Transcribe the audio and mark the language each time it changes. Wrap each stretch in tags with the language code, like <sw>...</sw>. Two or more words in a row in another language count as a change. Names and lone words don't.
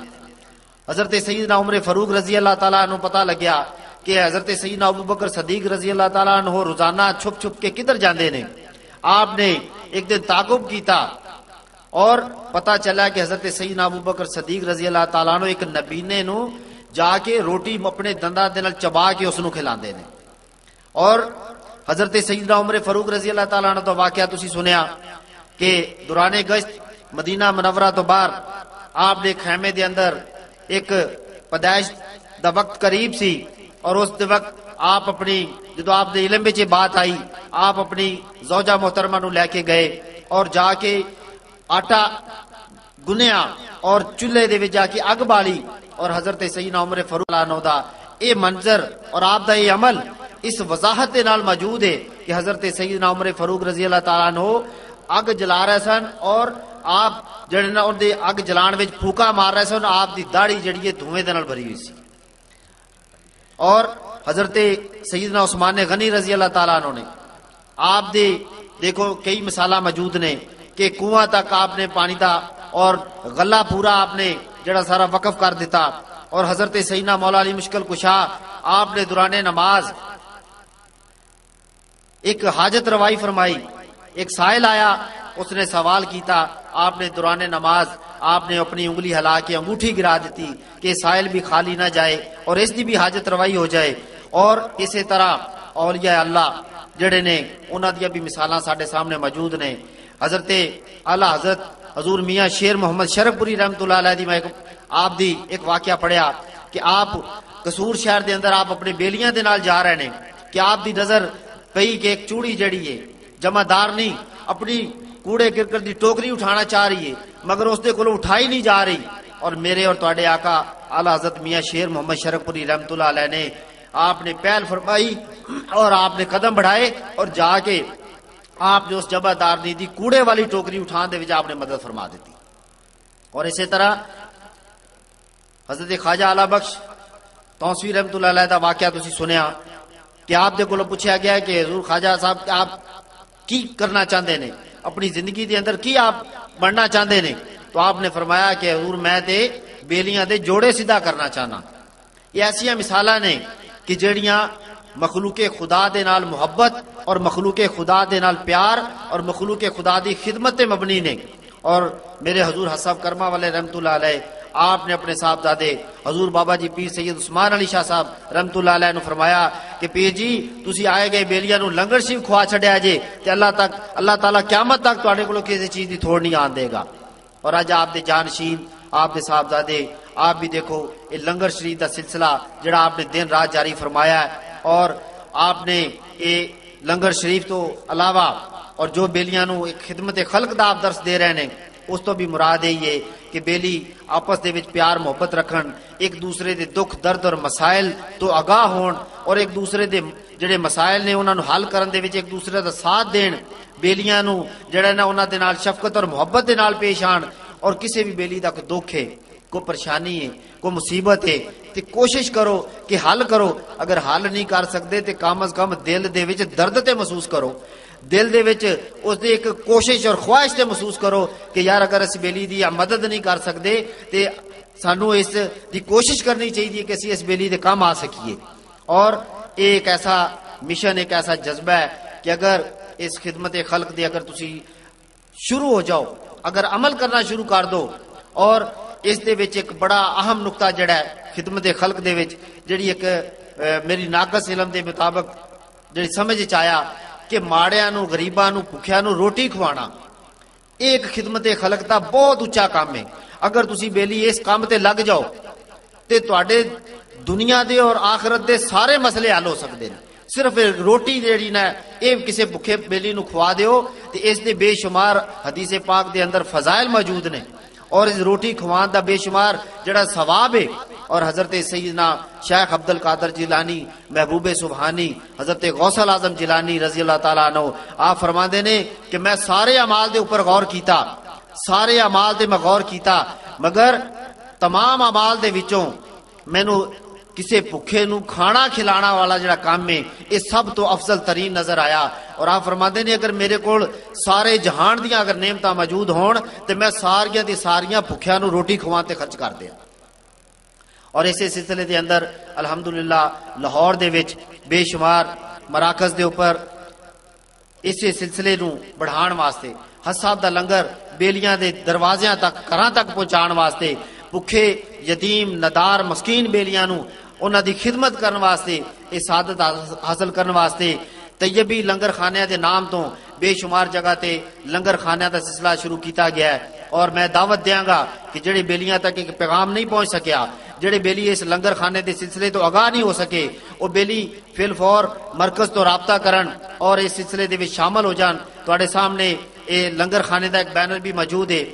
<pa>حضرت سیدنا عمر فاروق رضی اللہ تعالیٰ عنہ پتہ لگیا کہ حضرت سیدنا ابو بکر صدیق رضی اللہ تعالیٰ عنہ روزانہ چھپ چھپ کے کدھر جاندے نے. آپ نے ایک دن تعاقب کیتا اور پتہ چلا کہ حضرت سیدنا ابو بکر صدیق رضی اللہ تعالیٰ عنہ ایک نبینے نو جا کے روٹی اپنے دنداں دے نال چبا کے اس نو کھلاندے نے. اور حضرت سیدنا عمر فاروق رضی اللہ تعالیٰ عنہ تو واقعہ تسی سنیا کہ دوران گشت مدینہ منورہ تو باہر آپ نے خیمے دے اندر ایک پیدائش دا وقت قریب سی، اور اس دے وقت آپ اپنی جدو آپ دے علم وچ بات آئی آپ اپنی زوجہ محترمہ نو لے کے گئے اور جا کے آٹا گنیا اور چولہے دے وچ جا کے اگ بالی. اور حضرت سیدنا عمر فاروق عنہ دا اے منظر اور آپ دا اے عمل اس وضاحت دے نال موجود ہے کہ حضرت سیدنا عمر فاروق رضی اللہ تعالیٰ عنہ اگ جلا رہے سن، اور آپ جڑے نا ان دے اگ جلان وچ پھوکا مار رہے سن، آپ دی داڑھی جڑی ہے دھویں دے نال بھری ہوئی سی. اور حضرت سیدنا عثمان غنی رضی اللہ تعالیٰ عنہ نے آپ دے دیکھو کئی مثالاں موجود نے کہ کنواں تک آپ نے پانی دا اور غلہ پورا آپ نے جڑا سارا وقف کر دیتا.</pa> <ur>اور حضرت سیدنا مولا علی مشکل کشا آپ نے دوران نماز ایک حاجت روائی فرمائی.</ur> <pa>ایک سائل آیا، اس نے سوال کیتا، آپ نے دوران نماز آپ نے اپنی انگلی ہلا کے انگوٹھی گرا دیتی کہ سائل بھی خالی نہ جائے اور اس دی بھی حاجت روائی ہو جائے. اور اسی طرح اولیاء اللہ جڑے نے انہاں دی بھی مثالاں ساڈے سامنے موجود نے. حضرت اعلیٰ حضرت حضور میاں شیر محمد شرف پوری رحمۃ اللہ علیہ دی میں آپ دی ایک واقعہ پڑھیا کہ آپ قصور شہر دے اندر آپ اپنے بیلیاں دے نال جا رہے نے کہ آپ دی نظر پئی کہ ایک چوڑی جڑی ہے جمع دار نہیں اپنی کوڑے کرکٹ دی ٹوکری اٹھانا چاہ رہی ہے مگر اس دے کولوں اٹھائی نہیں جا رہی. اور میرے اور تواڈے آقا اعلیٰ حضرت میاں شیر محمد شرف پوری رحمۃ اللہ علیہ نے آپ نے پہل فرمائی اور آپ نے قدم بڑھائے اور جا کے آپ نے اس جمع دار دی کوڑے والی ٹوکری اٹھان دے وچ آپ نے مدد فرما دیتی. اور اسی طرح حضرت خواجہ اعلیٰ بخش توسوی رحمۃ اللہ علیہ دا واقعہ تسی سنیا کہ آپ دے کولوں پوچھا گیا کہ حضور خواجہ صاحب آپ کی کرنا چاہتے ہیں اپنی زندگی دے اندر کی</pa> <ur>آپ بننا چاہتے ہیں؟</ur> <pa>تو آپ نے فرمایا کہ حضور میں تے بیلیاں دے جوڑے سیدھا کرنا چاہنا. یہ ایسیاں مثالاں نے کہ جڑیاں مخلوق خدا دے نال محبت اور مخلوق خدا دے نال پیار اور مخلوق خدا دی خدمت تے مبنی نے. اور میرے حضور حسب کرما والے رحمت اللہ علیہ آپ نے اپنے صاحبزادے حضور بابا جی پیر سید عثمان علی شاہ صاحب رحمت اللہ علیہ نے فرمایا کہ پیر جی تسی آئے گئے بیلیاں نو لنگر شریف کھوا چھڈیا جے تے اللہ تعالیٰ قیامت تک تواڈے کولوں کسی چیز دی تھوڑ نہیں آن دے گا۔ اور اج آپ دے جانشین آپ دے صاحبزادے آپ بھی دیکھو یہ لنگر شریف دا سلسلہ جڑا آپ نے دن رات جاری فرمایا ہے، اور آپ نے یہ لنگر شریف تو علاوہ اور جو بیلیاں نو ایک خدمت خلق دا آپ درس دے رہے ہیں، اس تو بھی مراد یہی ہے کہ بیلی آپس دے وچ پیار محبت رکھن، ایک دوسرے دے دکھ درد اور مسائل تو آگاہ ہون، اور ایک دوسرے دے جڑے مسائل نے انہاں نو حل کرن دے وچ ایک دوسرے دا ساتھ دین، بیلیاں نو جڑا نا انہاں دے نال شفقت اور محبت دے نال پیش آن، اور کسی بھی بیلی دا کوئی دکھ ہے، کوئی پریشانی ہے، کوئی مصیبت ہے تے کوشش کرو کہ حل کرو۔ اگر حل نہیں کر سکتے تے کم از کم دل دے وچ درد تے محسوس کرو، دل دے وچ اس دی ایک کوشش اور خواہش تے محسوس کرو کہ یار اگر اس بیلی دی مدد نہیں کر سکتے تے سانو اس دی کوشش کرنی چاہیے کہ اسی اس بیلی دے کام آ سکیے۔ اور ایک ایسا مشن، ایک ایسا جذبہ ہے کہ اگر اس خدمت خلق دے اگر تسی شروع ہو جاؤ، اگر عمل کرنا شروع کر دو، اور اس دے وچ ایک بڑا اہم نقطہ جڑا ہے خدمت خلق دے وچ جڑی ایک میری ناقص علم دے مطابق جڑی سمجھ چ آیا کہ ماڑیاں نو غریباں نو بھکھیاں نو روٹی کھوانا ایک خدمت خلق دا بہت اچا کام ہے۔ اگر تسی بیلی اس کام تے لگ جاؤ تے تواڈے دنیا دے اور آخرت دے سارے مسئلے حل</pa> <ur>ہو سکتے ہیں۔</ur> <pa>صرف روٹی جیڑی نا اے کسے بھکھے بیلی نو کھوا دیو تے اس دے بے شمار حدیث پاک دے اندر فضائل موجود نے، اور اس روٹی کھوان دا بے شمار جڑا ثواب ہے۔ اور حضرت سیدنا شیخ عبد القادر جیلانی محبوب سبحانی حضرت غوث الاعظم جیلانی رضی اللہ تعالیٰ عنہ آپ فرماندے نے کہ میں سارے اعمال دے اوپر غور کیتا، سارے اعمال دے میں غور کیتا، مگر تمام اعمال دے وچوں مینوں کسے بھکھے نو کھانا کھلانا والا جڑا کام ہے یہ سب تو افضل ترین نظر آیا۔ اور آپ فرماندے نے اگر میرے کول سارے جہان دیاں اگر نعمتاں موجود ہون تے میں ساریاں دی ساریاں بھکھیاں نو روٹی کھوان تے خرچ کر دیاں۔ اور اسی سلسلے دے اندر الحمدللہ لاہور دے وچ بے شمار مراکز دے اوپر اسی سلسلے نو بڑھان واسطے حج صاحب دا لنگر بیلیاں دے دروازیاں تک گھراں تک پہنچان واسطے بھکھے یتیم ندار مسکین بیلیاں نو انہاں دی خدمت کرن واسطے یہ سعادت حاصل کرن واسطے طیبی لنگر خانیاں دے نام تو بے شمار جگہ تے لنگر خانیاں دا سلسلہ شروع کیتا گیا ہے۔ اور میں دعوت دیاں گا کہ جڑے بیلیاں تک ایک پیغام نہیں پہنچ سکیا، جڑے بیلی اس لنگر خانے دے سلسلے تو آگاہ نہیں ہو سکے، وہ بیلی فی الفور مرکز تو رابطہ کرن اور اس سلسلے دے وچ شامل ہو جان۔ تواڈے سامنے یہ لنگر خانے دا ایک بینر بھی موجود ہے۔</pa>